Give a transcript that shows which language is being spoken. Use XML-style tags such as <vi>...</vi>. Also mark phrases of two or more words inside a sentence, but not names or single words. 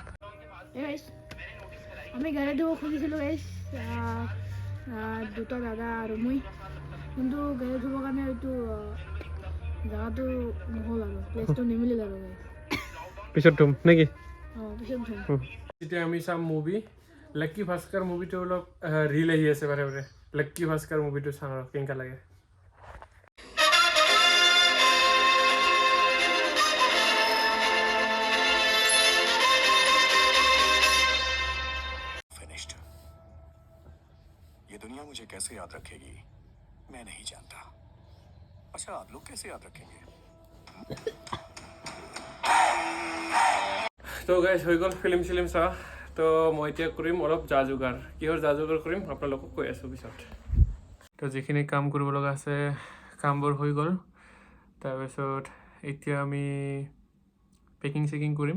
<as>আমি গাড়ী ধুব খুজিছিলোঁ গাইছ, দুটা দাদা আৰু মই, কিন্তু গাড়ী ধুবৰ কাৰণে এইটো জেগাটো নহ'ল আৰু প্লেচটো নিমিলিল আৰু গাইছ। পিছত ধুম নেকি? পিছত ধুম। এতিয়া আমি চাম মুভি, লাক্কি ভাস্কৰ মুভিটো অলপ ৰিল আহি আছে বাৰে বাৰে। লাক্কি ভাস্কৰ মুভিটো চাওঁ আৰু কেনেকুৱা লাগে।</as> <hi>ये दुनिया मुझे कैसे याद रखेगी मैं नहीं जानता। अच्छा आप लोग कैसे याद रखेंगे?</hi> <as>তো গাইজ হৈ গ'ল ফিল্ম চোৱা। তো মই এতিয়া কৰিম অলপ যা যোগাৰ, কিহৰ যা যোগাৰ কৰিম আপোনালোকক কৈ আছোঁ পিছত। তো যিখিনি কাম কৰিব লগা আছে কামবোৰ হৈ গ'ল। তাৰপিছত এতিয়া আমি পেকিং কৰিম।</as>